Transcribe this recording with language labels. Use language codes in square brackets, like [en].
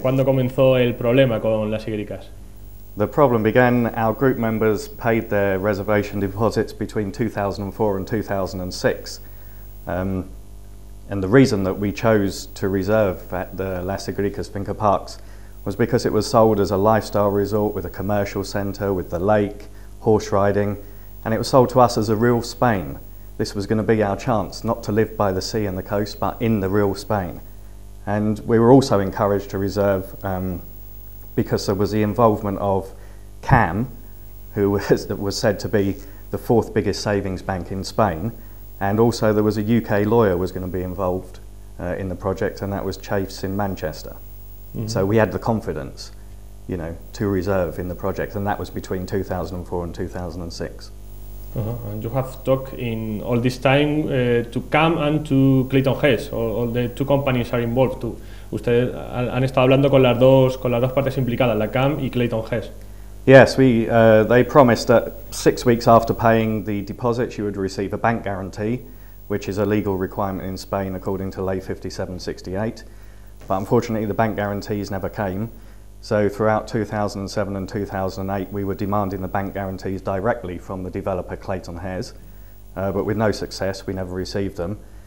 [es] ¿Cuándo comenzó el problema con Las Higuericas? [en] The problem began, our group members paid their reservation deposits between 2004 and 2006. And the reason that we chose to reserve at the Las Higuericas Finca Parks was because it was sold as a lifestyle resort with a commercial centre, with the lake, horse riding, and it was sold to us as a real Spain. This was going to be our chance, not to live by the sea and the coast, but in the real Spain. And we were also encouraged to reserve because there was the involvement of CAM, who was said to be the fourth biggest savings bank in Spain, and also there was a UK lawyer was going to be involved in the project, and that was Chafes in Manchester. Mm-hmm. So we had the confidence, you know, to reserve in the project, and that was between 2004 and 2006. And you have talked in all this time to CAM and to Clayton Hess, all the two companies are involved too. [es] Ustedes han estado hablando con las dos partes implicadas, la CAM y Clayton Hess. [en] Yes, they promised that 6 weeks after paying the deposits you would receive a bank guarantee, which is a legal requirement in Spain according to Ley 5768. But unfortunately the bank guarantees never came. So throughout 2007 and 2008 we were demanding the bank guarantees directly from the developer Clayton Hess, but with no success. We never received them.